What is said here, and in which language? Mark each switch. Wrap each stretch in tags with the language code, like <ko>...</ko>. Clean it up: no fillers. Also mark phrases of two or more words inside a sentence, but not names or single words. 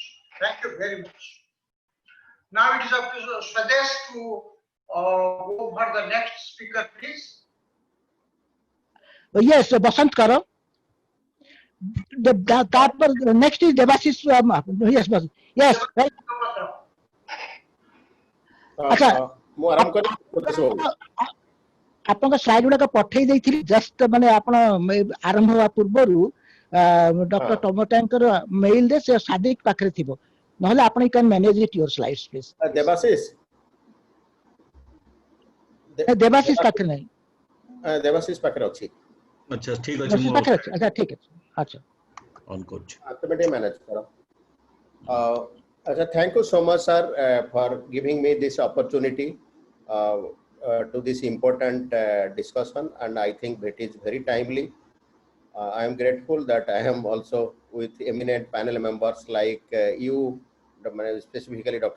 <en>Thank you very much. Now it is up to Swadesh to go for the next speaker, please. Yes, Basant Karo. Next is Devashish. Yes, Basant. Yes, right.</en> <or>ଅଚ୍ଛା ଆପଣ ସ୍ଲାଇଡ ଗୁଡ଼ା ପଠାଇ ଦେଇଥିଲି ଜଷ୍ଟ ମାନେ ଆପଣ ଆରମ୍ଭ ହେବା ପୂର୍ବରୁ ଡକ୍ଟର ଟୋମୋଟେଙ୍କର ମେଲ ଦେ ସେ ସାଦିକ ପାଖରେ ଥିବ ନହେଲେ ଆପଣ</or> <en>can manage it your slides please</en> <or>ଦେବାଶୀଷ ପାଖରେ ନାହିଁ ଦେବାଶୀଷ ପାଖରେ ଅଛି ଅଚ୍ଛା ଠିକ ଅଛି ମୋ</or> <hi>अच्छा ठीक है अच्छा ऑन कोच</hi> <en>automatic manage करो thank you so much sir for giving me this opportunity to this important discussion, and I think that is very timely. I am grateful that I am also with eminent panel members like you, specifically Dr.</en>